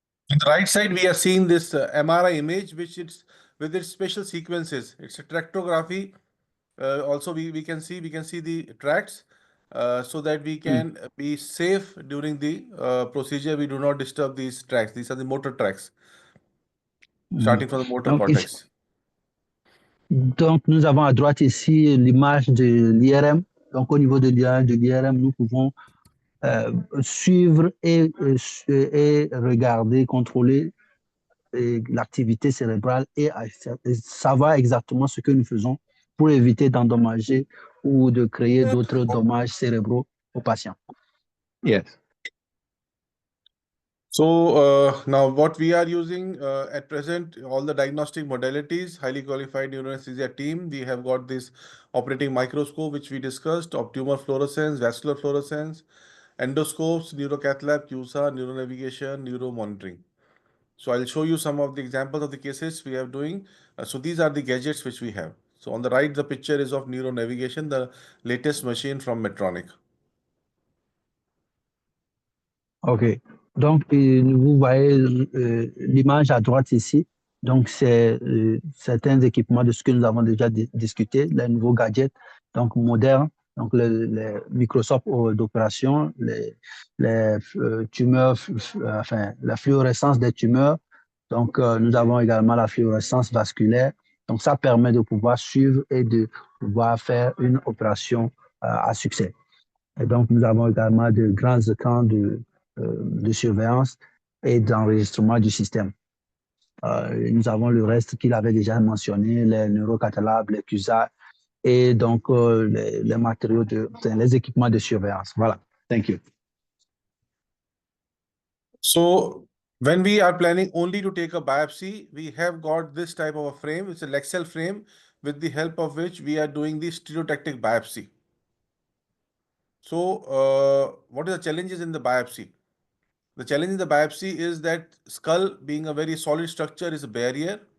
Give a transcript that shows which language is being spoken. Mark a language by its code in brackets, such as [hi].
[en] On the right side, we are seeing this MRI image, which it's with its special sequences. It's a tractography. Also, we can see the tracts. so that we can be safe during the procedure. We do not disturb these tracks. These are the motor tracks, starting from the motor [fr] Donc, ici, [en] cortex. [fr] donc, nous avons à droite ici l'image de l'IRM. Donc, au niveau de l'IRM, nous pouvons suivre et regarder, contrôler l'activité cérébrale et savoir exactement ce que nous faisons pour éviter d'endommager ou de créer d'autres dommages cérébraux aux patients. [en] Yes. So now what we are using at present, all the diagnostic modalities, highly qualified neuroanesthesia team, we have got this operating microscope, which we discussed, of tumor fluorescence, vascular fluorescence, endoscopes, neurocath lab, QSA, neuronavigation, neuromonitoring. So I'll show you some of the examples of the cases we are doing. So these are the gadgets which we have. So on the right, the picture is of neuronavigation, the latest machine from Medtronic. OK. [fr] Donc, vous voyez l'image à droite ici. Donc, c'est certains équipements de ce que nous avons déjà discuté, les nouveaux gadgets, donc modernes, donc les microscopes d'opération, les tumeurs, enfin, la fluorescence des tumeurs. Donc, nous avons également la fluorescence vasculaire. Donc, ça permet de pouvoir suivre et de pouvoir faire une opération à succès. Et donc, nous avons également de grands écrans de surveillance et d'enregistrement du système. Nous avons le reste qu'il avait déjà mentionné, les neurocatalogues, les QSA et donc les matériaux, les équipements de surveillance. Voilà. [en] Thank you. So when we are planning only to take a biopsy, we have got this type of a frame. It's a Lexel frame with the help of which we are doing the stereotactic biopsy. So what are the challenges in the biopsy? The challenge in the biopsy is that skull, being a very solid structure, is a barrier.